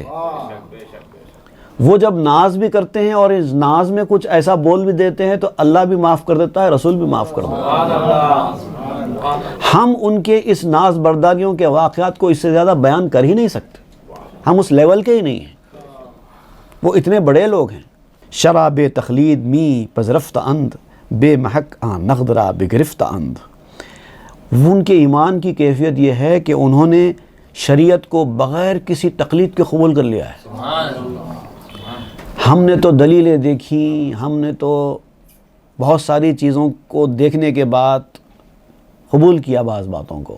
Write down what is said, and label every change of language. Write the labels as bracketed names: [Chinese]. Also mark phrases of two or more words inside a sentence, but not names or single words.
[Urdu] وہ جب ناز بھی کرتے ہیں اور اس ناز میں کچھ ایسا بول بھی دیتے ہیں تو اللہ بھی معاف کر دیتا ہے، رسول بھی معاف کر دیتا ہے. ہم ان کے اس ناز برداریوں کے واقعات کو اس سے زیادہ بیان کر ہی نہیں سکتے. ہم اس لیول کے ہی نہیں ہیں، وہ اتنے بڑے لوگ ہیں. [Persian] شرع بے تخلید می پذرفت اند بے محک آن نغدرا بگرفت اند. [Urdu] ان کے ایمان کی کیفیت یہ ہے کہ انہوں نے شریعت کو بغیر کسی تقلید کے قبول کر لیا ہے. ہم نے تو دلیلیں دیکھی، ہم نے تو بہت ساری چیزوں کو دیکھنے کے بعد قبول کیا بعض باتوں کو.